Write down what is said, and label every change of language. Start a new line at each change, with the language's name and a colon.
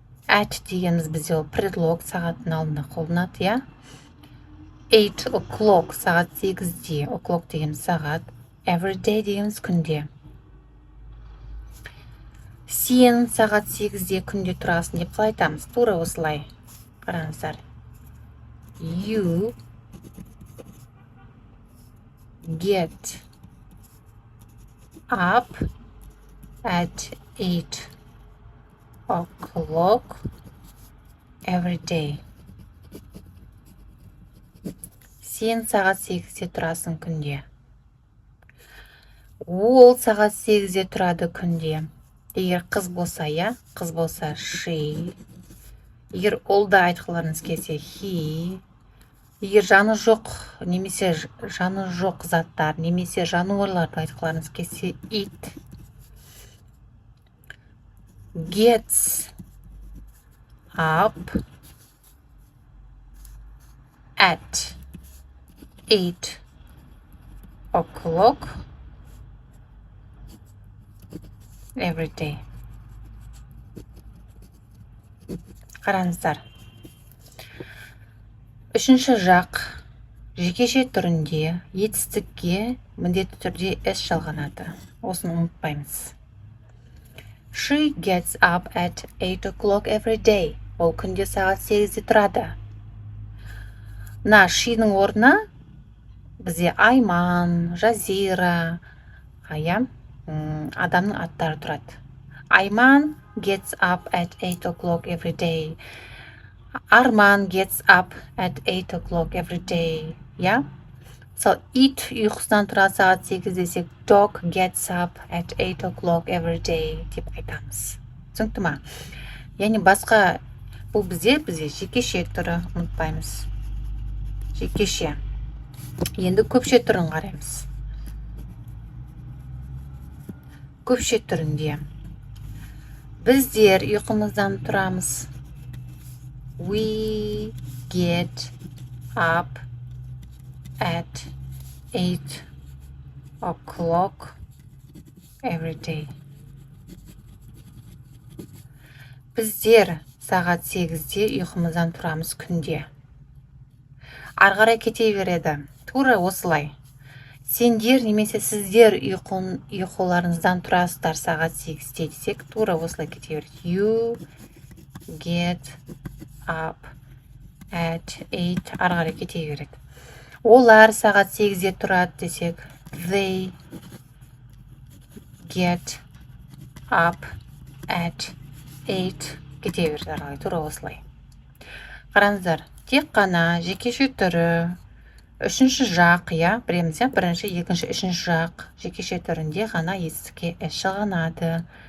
Kazakh: At дегеніміз бізде ол предлог, сағаттың алдында қолданады,
English: 8 o'clock,
Kazakh: сағат 8-де, o'clock дегеніміз сағат,
English: every day
Kazakh: дегеніміз күнде. Сен сағат 8-де күнде тұрасың деп қалай айтамыз? Тура осылай. Қараңыздар.
English: You get up at 8 o'clock every day.
Kazakh: Сен сағат 8-де тұрасың күнде. Ол сағат 8-де тұрады күнде. Егер қыз болса, қыз болса she. Егер олда айтқыларыңыз келсе he. Егер жаны жоқ, немесе жаны жоқ заттар, немесе жануарларды айтқыларыңыз келсе it.
English: Gets up at 8 o'clock every day.
Kazakh: Қараңыздар. Үшінші жақ жекеше түрінде етістікке міндетті түрде s жалғанады. Осыны ұмытпаймыз.
English: She gets up at 8 o'clock every day.
Kazakh: Ол күнде сағат 8-де тұрады. She'нің орнына бізде Айман, Жазира, адамның аттары тұрады.
English: Айман gets up at 8 o'clock every day. Арман gets up at 8 o'clock every day.
Kazakh: So, it ұйқысынан тұрады сағат 8 десек,
English: dog gets up at 8 o'clock every day
Kazakh: деп айтамыз. Түсінікті ма? Яғни басқа, бұл бізде жекеше түрі, ұмытпаймыз. жекеше. Енді көпше түрін қараймыз. Көпше түрінде біздер ұйқымыздан тұрамыз.
English: We get up at 8 o'clock every day.
Kazakh: Біздер сағат 8-де ұйқымыздан тұрамыз күнде. Арғарай кете береді. Тура осылай. Сендер немесе сіздер ұйқыларыңыздан тұрасыздар сағат 8-де десек, тура осылай кете береді.
English: You get up at 8
Kazakh: арғарай кете береді. Олар сағат 8-де тұрады десек,
English: they get up at 8
Kazakh: кете береді арғарай, тура осылай. Қараңыздар, тек қана жекеше түрі, үшінші жақ, білеміз, бірінші, екінші, үшінші жақ жекеше түрінде ғана естіке іс шығынады.